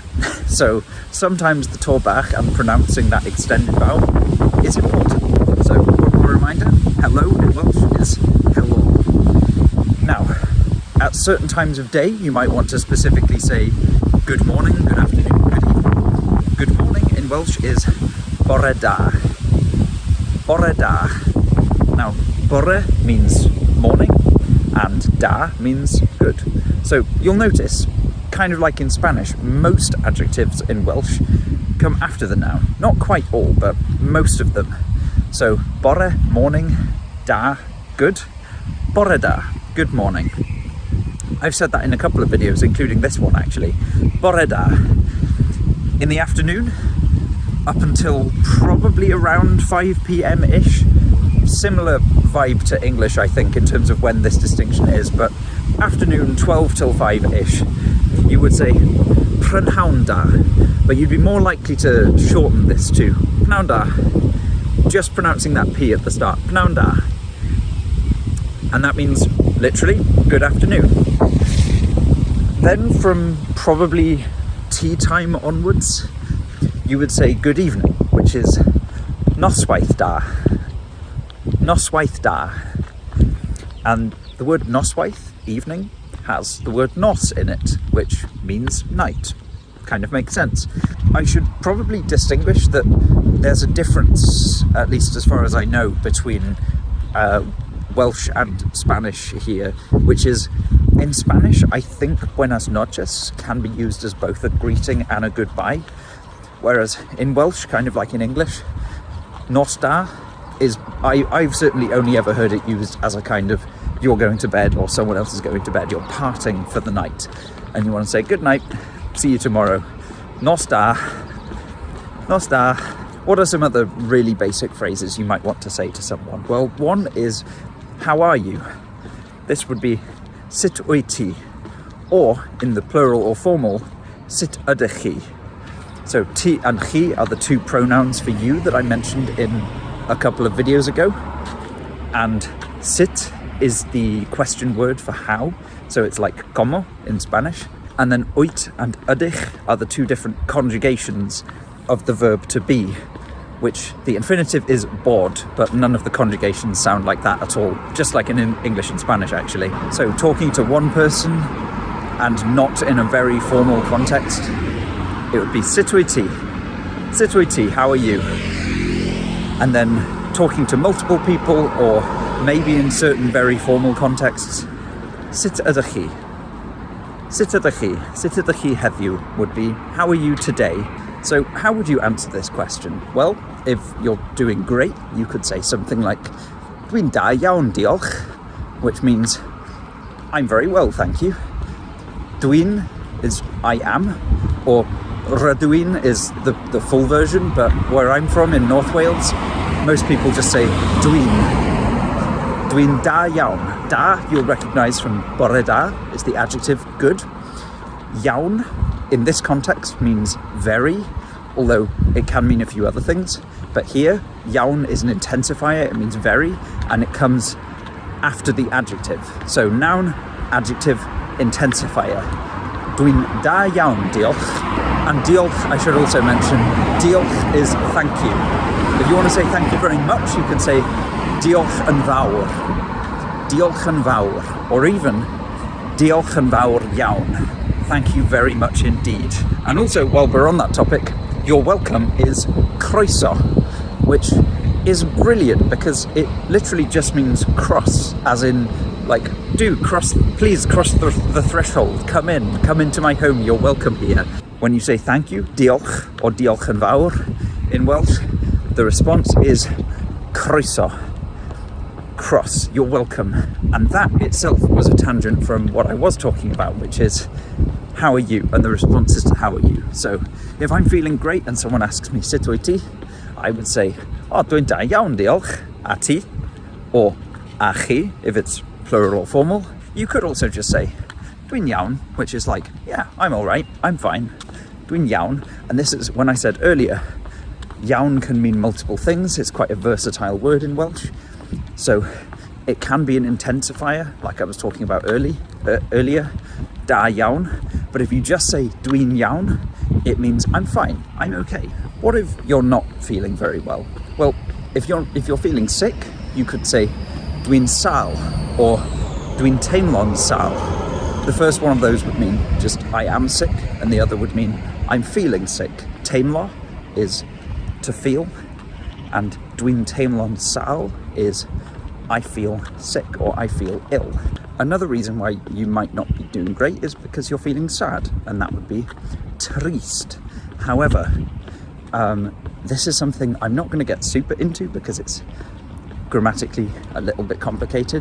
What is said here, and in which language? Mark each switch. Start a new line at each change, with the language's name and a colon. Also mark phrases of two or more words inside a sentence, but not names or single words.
English: So sometimes the
Welsh: tor bach
English: and pronouncing that extended vowel is important. So one more reminder, hello in Welsh is hello. Now, at certain times of day, you might want to specifically say good morning, good afternoon, good evening. Good morning in Welsh is
Welsh: bore da. Bore da.
English: Now, bore means morning and da means good. So you'll notice, kind of like in Spanish, most adjectives in Welsh come after the noun. Not quite all, but most of them. So bore, morning, da, good.
Welsh: Bore da,
English: good morning. I've said that in a couple of videos, including this one actually.
Welsh: Bore da.
English: In the afternoon, up until probably around 5 p.m-ish. Similar vibe to English, I think, in terms of when this distinction is, but afternoon, 12 till 5-ish, you would say
Welsh: prynhawn da,
English: but you'd be more likely to shorten this to
Welsh: pnawn da,
English: just pronouncing that P at the start,
Welsh: pnawn da.
English: And that means literally good afternoon. Then from probably tea time onwards, you would say good evening, which is
Welsh: noswaith da. Noswaith da.
English: And the word noswaith, evening, has the word nos in it, which means night. Kind of makes sense. I should probably distinguish that there's a difference, at least as far as I know, between Welsh and Spanish here, which is, in Spanish, I think
Spanish: buenas noches
English: can be used as both a greeting and a goodbye, whereas in Welsh, kind of like in English,
Welsh: nos da
English: is, I've certainly only ever heard it used as a kind of, you're going to bed or someone else is going to bed, you're parting for the night, and you want to say good night, see you tomorrow.
Welsh: Nos da. Nos da.
English: What are some other really basic phrases you might want to say to someone? Well, one is, how are you? This would be
Welsh: sut wyt ti,
English: or in the plural or formal,
Welsh: sut ydych chi.
English: So ti and chi are the two pronouns for you that I mentioned in a couple of videos ago, and sit is the question word for how, so it's like como in Spanish, and then wyt and ydych are the two different conjugations of the verb to be, which the infinitive is bod, but none of the conjugations sound like that at all, just like in English and Spanish actually. So talking to one person and not in a very formal context, it would be
Welsh: sut wyt ti. Sut wyt ti,
English: how are you? And then talking to multiple people, or maybe in certain very formal contexts,
Welsh: sut ydych chi? Sut ydych chi? Sut ydych chi heddiw
English: would be, how are you today? So how would you answer this question? Well, if you're doing great, you could say something like,
Welsh: dwi'n da iawn diolch,
English: which means, I'm very well, thank you. Dwi'n is I am, or rydw is the full version, but where I'm from in North Wales, most people just say dwi'n.
Welsh: Dwi'n da iawn.
English: Da, you'll recognise from bore da, is the adjective good. Iawn, in this context, means very, although it can mean a few other things. But here, iawn is an intensifier, it means very, and it comes after the adjective. So noun, adjective, intensifier.
Welsh: Dwi'n da iawn, diolch.
English: And diolch, I should also mention, diolch is thank you. If you want to say thank you very much, you can say
Welsh: diolch yn fawr. Diolch yn fawr. Or even diolch yn fawr iawn.
English: Thank you very much indeed. And also, while we're on that topic, you're welcome is croeso, which is brilliant because it literally just means cross, as in, like, please cross the threshold, come into my home, you're welcome here. When you say thank you, diolch or
Welsh: diolch yn fawr
English: in Welsh, the response is croeso, cross, you're welcome. And that itself was a tangent from what I was talking about, which is how are you, and the response is to how are you. So if I'm feeling great and someone asks me
Welsh: sut wyt ti,
English: I would say,
Welsh: oh, dwi'n da iawn, diolch, a ti,
English: or
Welsh: a chi,
English: if it's plural or formal. You could also just say
Welsh: dwi'n iawn,
English: which is like, yeah, I'm all right, I'm fine.
Welsh: Dwi'n iawn,
English: and this is when I said earlier, iawn can mean multiple things. It's quite a versatile word in Welsh. So it can be an intensifier, like I was talking about earlier,
Welsh: da iawn.
English: But if you just say
Welsh: dwi'n iawn,
English: it means I'm fine, I'm okay. What if you're not feeling very well? Well, if you're feeling sick, you could say
Welsh: dwi'n sal
English: or
Welsh: dwi'n teimlo'n sal.
English: The first one of those would mean just I am sick, and the other would mean I'm feeling sick. Teimlo is to feel, and
Welsh: dwi'n teimlo'n sal
English: is I feel sick or I feel ill. Another reason why you might not be doing great is because you're feeling sad, and that would be trist. However, this is something I'm not going to get super into because it's grammatically a little bit complicated.